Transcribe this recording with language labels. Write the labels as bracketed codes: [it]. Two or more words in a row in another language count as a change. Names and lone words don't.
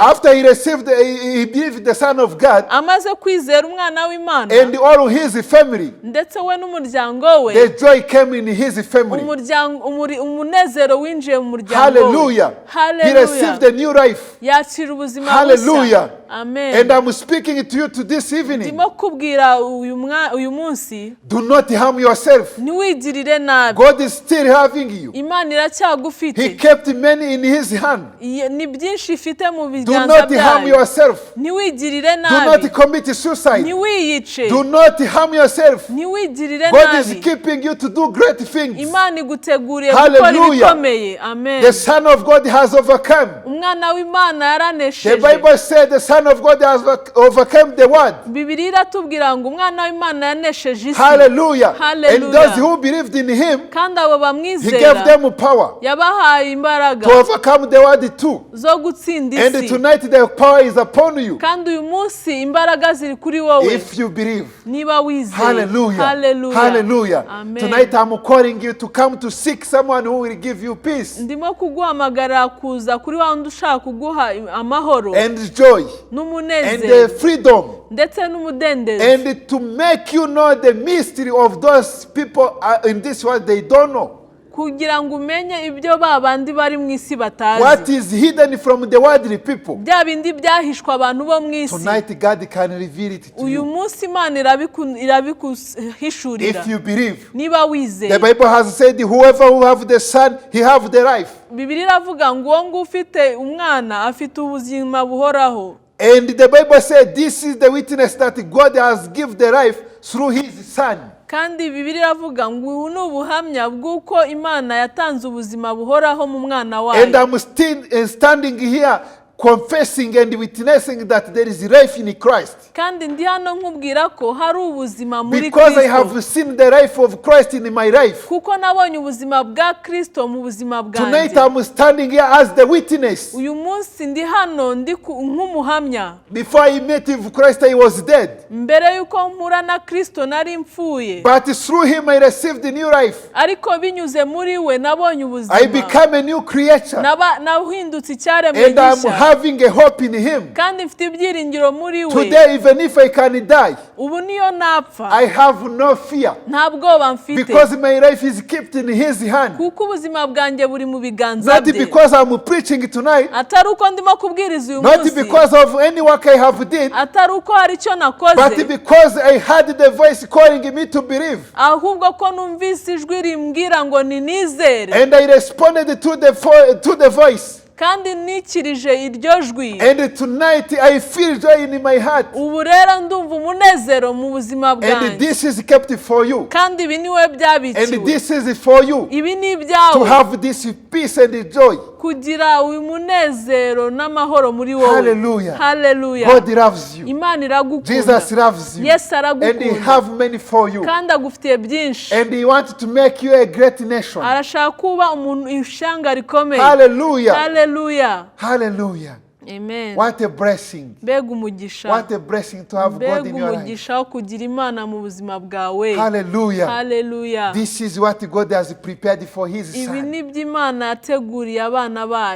[en] after he believed the Son of God, [rw] amaze kwizera umwana w'Imana, [en] and all his family, [rw] ndetse we n'umuryango we, [en] the joy came in his family. [rw] umunezero winjiye mu muryango we. [en] Hallelujah. He received a new life. [rw] yakira ubuzima bushya. [en] Hallelujah. Amen. And I'm speaking to you to this evening. [rw] ndimo kubwira uyu munsi, [en] Do not harm yourself. [rw] ntiwigirire nabi. [en] God is still having you. [rw] Imana iracyagufite. [en] He kept many in his hand. [rw] ni byinshi ifite mu [en] Do [rw] biganza [en] not harm [rw] byayo. [en] yourself. [rw] ntiwigirire [en] Do [rw] nabi. [en] not commit suicide. [rw] ntiwiyice. [en] Do not harm yourself. [rw] ntiwigirire [en] God is [rw] nabi. [en] keeping you to do great things. [rw] Imana iguteguriye gukora [en] Hallelujah. [rw] ibikomeye. [en] Amen. The Son of God has overcome. [rw] umwana w'Imana [en] The [rw] yaranesheje. [en] Bible said the Son of God has overcome the world. [rw] Bibiliya iratubwira ngo umwana w'Imana yanesheje isi. [en] Hallelujah. Hallelujah. And those who believed in him, [rw] kandi abo [en] he [rw] bamwizera [en] gave them power [rw] yabahaye imbaraga [en] to overcome the world too. [rw] zo gutsinda [en] And [rw] isi. [en] tonight the power is upon you [rw] kandi uyu munsi imbaraga ziri kuri wowe [en] if you believe. [rw] niba wizeye. [en] Hallelujah. Hallelujah. Hallelujah. Amen. Tonight I'm calling you to come to seek someone who will give you peace [rw] ndimo kuguhamagara kuza kuri wa wundi ushaka kuguha amahoro [en] and joy and [rw] n'umunezero [en] freedom, [rw] ndetse n'umudendezo, [en] and to make you know the mystery of those people in this world they don't know. [rw] kugira ngo umenye ibyo babandi bari mu isi batazi. [en] What is hidden from the worldly people, [rw] bya bindi byahishwa abantu bo mu isi. [en] tonight God can reveal it to [rw] uyu [en] you [rw] munsi Imana irabikuhishurira [en] if you believe. [rw] niba wizeye. [en] The Bible has said, whoever who have the Son, he have the life. [rw] Bibiliya iravuga ngo uwo nguwo ufite umwana afite ubuzima buhoraho. [en] And the Bible said, this is the witness that God has given the life through his Son. [rw] kandi Bibiliya iravuga ngo ubu ni ubuhamya bw'uko Imana yatanze ubuzima buhoraho mu mwana wayo. [en] And I'm still standing here confessing and witnessing that there is life in Christ. [rw] kandi ndi hano nkubwira ko hari ubuzima muri [en] Because I [rw] Kristo. [en] have seen the life of Christ in my life. [rw] kuko nabonye ubuzima bwa Kristo mu buzima [en] Tonight [rw] bwanjye. [en] I'm standing here as the witness. [rw] uyu munsi ndi hano nk'umuhamya. [en] Before I met with Christ, I was dead. [rw] mbere y'uko mpura na Kristo nari mpfuye. [en] But through him I received a new life. [rw] ariko binyuze muri we nabonye ubuzima. [en] I became a new creature. [rw] nahindutse icyaremwe [en] And I'm [rw] gishya. [en] having a hope in him. [rw] kandi mfite ibyiringiro muri we. [en] Today, even if I can die, [rw] ubu niyo napfa [en] I have no fear. [rw] nta bwoba mfite. [en] Because my life is kept in his hand. [rw] kuko ubuzima bwanjye buri mu biganza [en] Not [rw] bye. [en] because I'm preaching tonight. [rw] atari uko ndimo kubwiriza uyu [en] Not [rw] munsi. [en] because of any work I have did. [rw] atari uko hari icyo [en] But [rw] nakoze. [en] because I had the voice calling me to believe. [rw] ahubwo ko numvise ijwi rimbwira ngo ninizere. [en] And I responded to the voice. [rw] kandi nikirije iryo jwi. [en] And tonight I feel joy in my heart. [rw] ubu rero ndumva umunezero mu buzima [en] And [rw] bwanjye. [en] this is kept for you. [rw] kandi ibi ni we byabikiwe. [en] And this is for you. [rw] ibi ni [en] To [rw] ibyawe. [en] have this peace and joy. [rw] kugira uyu munezero n'amahoro muri wowe. [en] Hallelujah. Hallelujah. God loves you. [rw] Imana iragukunda. [en] Jesus loves you. [rw] Yesu [en] And he [rw] aragukunda. [en] have many for you. [rw] kandi agufitiye byinshi. [en] And he wants to make you a great nation. [rw] arashaka kuba umuntu ishanga rikomeye. [en] Hallelujah. Hallelujah. Hallelujah. Amen. What a blessing. [rw] mbega umugisha. [en] What a blessing to have God [rw] mbega [en] in your life. [rw] umugisha wo kugira Imana mu buzima bwawe. [en] Hallelujah. Hallelujah. This is what God has prepared for his [rw] ibi [en] son. [rw] ni byo Imana yateguriye abana bayo.